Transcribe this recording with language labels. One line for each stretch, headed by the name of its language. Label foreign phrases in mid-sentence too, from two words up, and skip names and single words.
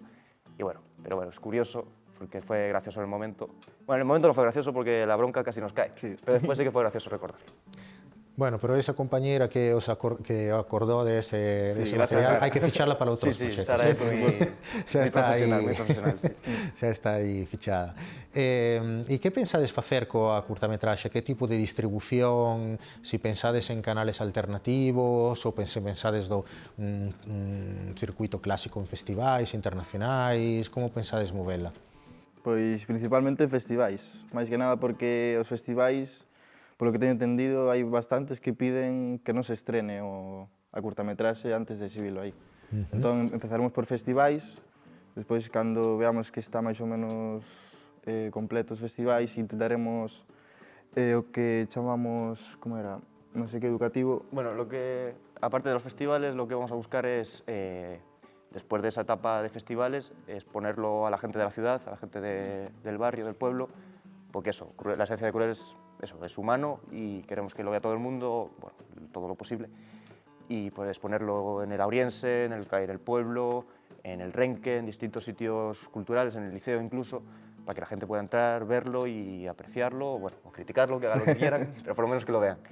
Spanish: Y bueno, pero bueno, es curioso porque fue gracioso en el momento. Bueno, en el momento no fue gracioso porque la bronca casi nos cae, Sí. pero después sí que fue gracioso recordar. Bueno, pero esa compañera que acordó de ese material, hay que ficharla para otros Sí, proyectos. Sara es muy profesional, sí.
Galician: Xa está aí fichada. E que pensades facer coa curtametraxe? Que tipo de distribución? Si pensades en canales alternativos ou pensades do circuito clásico en festivais internacionais? Como pensades movela? Pois principalmente festivais, máis que nada porque os festivais, polo que teño entendido, hai bastantes que piden que non se estrene a curtametraxe antes de exhibilo aí. Entón empezaremos por festivais, despois cando veamos que está máis ou menos completo os festivais, intentaremos o que chamamos, como era, non sei que educativo.
Spanish: Bueno, aparte de los festivales, lo que vamos a buscar es, después de esa etapa de festivales, es ponerlo a la gente de la ciudad, a la gente del barrio, del pueblo, porque eso, la esencia de Cruel es humano y queremos que lo vea todo el mundo, bueno, todo lo posible, y pues ponerlo en el Auriense, en el pueblo, en el Renque, en distintos sitios culturales, en el liceo incluso, para que la gente pueda entrar, verlo y apreciarlo, bueno, o criticarlo, que hagan lo que quieran, pero por lo menos que lo vean.